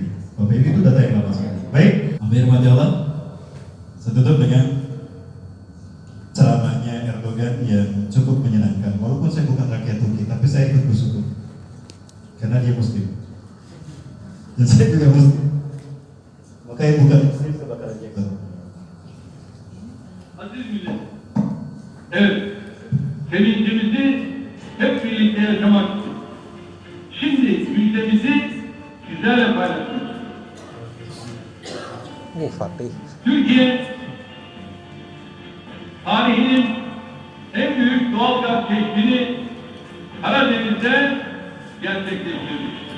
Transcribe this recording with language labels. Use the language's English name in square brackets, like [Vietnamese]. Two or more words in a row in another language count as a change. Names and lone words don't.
[Indonesian] Bapak Ibu, itu data yang lama sekali. Baik, Amin rahmati Allah. Saya tutup dengan ceramahnya Erdogan yang cukup menyenangkan. Walaupun saya bukan rakyat Turki, tapi saya ikut bersyukur karena dia Muslim dan saya juga Muslim. Maka yang bukan Muslim saya bakal ikut. [Turkish] Aziz millet, evet, sevincimizi hep birlikte yaşamak için. Şimdi müjdemizi sizlerle paylaşıyoruz. Fatih. Türkiye, tarihinin en büyük doğal gaz keşfini Karadeniz'de gerçekleştirdi.